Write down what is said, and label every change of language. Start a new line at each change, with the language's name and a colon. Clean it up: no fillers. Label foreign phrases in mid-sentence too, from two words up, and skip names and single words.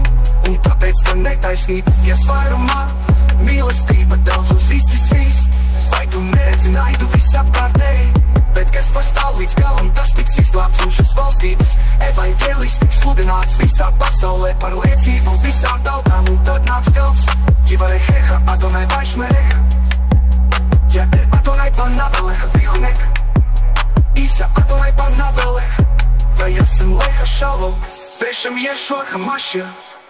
Latvian: Un tāpēc, ka netaisnības vairumā mīlestība daudzos izcisīs. Vai tu neredzi naidu visapkārtēji? Bet kas pastāv līdz galam, tas tiks izglābts, un šis valstības evaņģēlijs tiks sludināts visā pasaulē par liecību visām tautām. Un tad nāks gals, Jivareheha,
Hebrew: אדוני וישמרך, יאר אדוני פניו־אליך ויחנך, ישא אדוני פניו־אליך, וישם לך שלום, בשם ישוע המשיח.